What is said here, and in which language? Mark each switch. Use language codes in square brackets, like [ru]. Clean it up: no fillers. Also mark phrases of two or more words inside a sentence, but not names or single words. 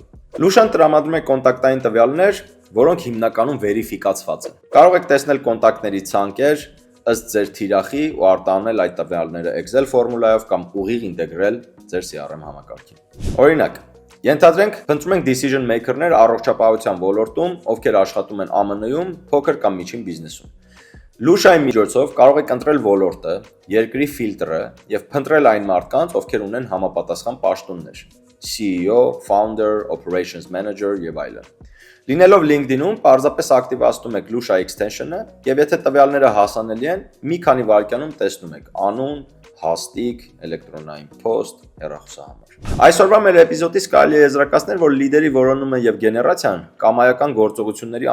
[hy] Lusha-ն տրամադրում է կոնտակտային տվյալներ, որոնք հիմնականում վերիֆիկացված են։ Կարող եք տեսնել կոնտակտների ցանկեր ըստ ձեր թիրախի ու արտահանել այդ տվյալները Excel ֆորմուլայով կամ ուղիղ ինտեգրել ձեր CRM համակարգին։ Օրինակ, ենթադրենք, փնտրում ենք [en] decision maker- [hy] ներ առողջապահության ոլորտում, ովքեր աշխատում են ԱՄՆ-ում, փոքր կամ միջին բիզնեսում։ Lusha-ի միջոցով կարող եք ընտրել ոլորտը, երկրի ֆիլտրը եւ փնտրել այն մարդկանց, ովքեր ունեն համապատասխան պաշտոններ՝ [en] CEO, founder, operations manager [hy] եւ այլն։ Լինելով LinkedIn-ում, պարզապես ակտիվացնում եք Lusha extension-ը եւ եթե տվյալները հասանելի են, մի քանի վայրկյանում տեսնում եք անուն, հաստիք, էլեկտրոնային post, հեռախոսահամար։ Այսօրվա մեր էպիզոդից կարելի է եզրակացնել, որ լիդերի որոնումը եւ գեներացիան կամայական գործողությունների